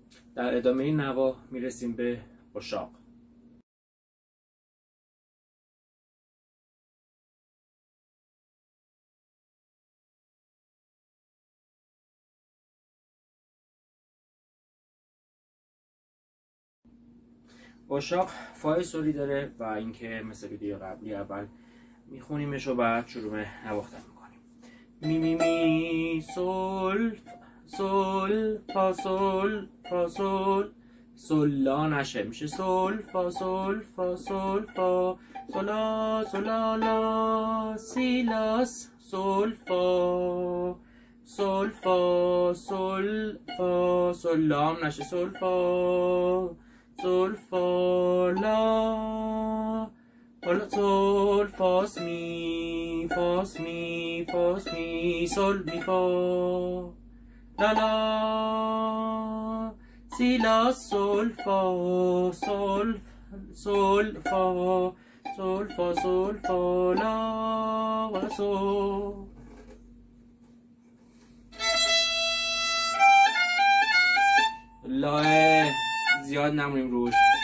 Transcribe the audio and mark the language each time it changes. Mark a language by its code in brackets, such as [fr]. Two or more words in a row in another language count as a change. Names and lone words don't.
[fa] در ادامه نوا میرسیم به اشاق. اشاق فای سولی داره و اینکه مثل ویدیو قبلی اول میخونیمش و بعد شروع به نواختن میکنیم. می می می سول سول فا سول فا سول سول لا نشه، میشه سول فا سول فا سول فا سولا سولا لا سی لاس سول فا سول فا سول فا سول لا هم نشه، سول فا سول فا لا حالا سول فاس می فاس می فاس می سول می فا لا لا سی لا سول فا سول سول فا سول فا سول فا لا و سول. لا زیاد نمونیم روش.